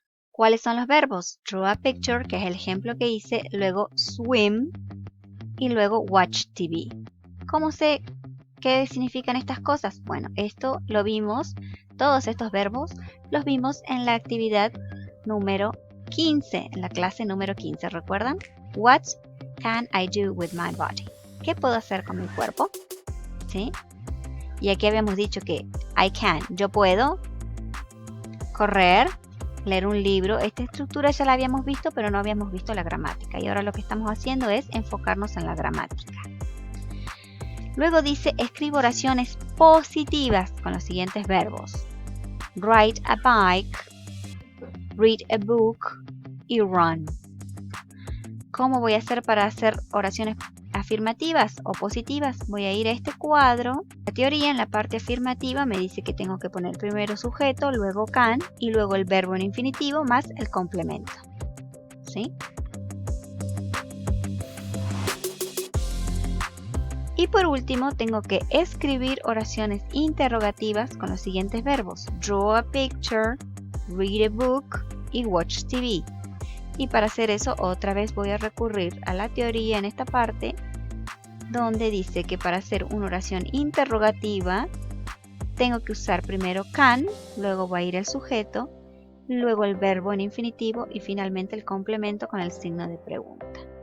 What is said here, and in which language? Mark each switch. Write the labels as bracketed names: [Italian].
[Spanish] ¿Cuáles son los verbos? [English] Draw a picture, [Spanish] que es el ejemplo que hice, luego swim y luego [English] watch TV. [Spanish] ¿Cómo sé qué significan estas cosas? Bueno, esto lo vimos, todos estos verbos los vimos en la actividad número 15, en la clase número 15, ¿recuerdan? [English] What can I do with my body? [Spanish] ¿Qué puedo hacer con mi cuerpo? ¿Sí? Y aquí habíamos dicho que [English] I can, [Spanish] yo puedo correr, leer un libro. Esta estructura ya la habíamos visto, pero no habíamos visto la gramática. Y ahora lo que estamos haciendo es enfocarnos en la gramática. Luego dice, escribe oraciones positivas con los siguientes verbos. [English] Ride a bike, read a book [Spanish] y [English] run. [Spanish] ¿Cómo voy a hacer para hacer oraciones afirmativas o positivas? Voy a ir a este cuadro. La teoría en la parte afirmativa me dice que tengo que poner primero sujeto, luego can y luego el verbo en infinitivo más el complemento. ¿Sí? Y por último tengo que escribir oraciones interrogativas con los siguientes verbos. [English] Draw a picture, read a book [Spanish] y [English] watch TV. [Spanish] Y para hacer eso otra vez voy a recurrir a la teoría en esta parte donde dice que para hacer una oración interrogativa tengo que usar primero can, luego va a ir el sujeto, luego el verbo en infinitivo y finalmente el complemento con el signo de pregunta.